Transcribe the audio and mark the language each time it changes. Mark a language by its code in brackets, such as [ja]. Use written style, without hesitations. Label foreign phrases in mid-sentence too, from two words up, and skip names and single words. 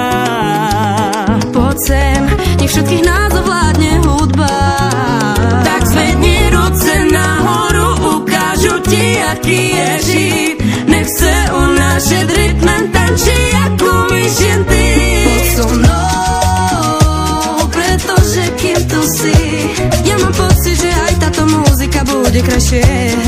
[sk] Poď sem, nech všetkých nás ovládne hudba. [cs] Tak zvedni ruce nahoru, ukážu ti, aký je žít. Nech se unášet rytmem, tančí, jak umíš jen ty. [sk] Poď so mnou, pretože kým tu si, ja mám pocit, že aj táto muzika bude krajšie.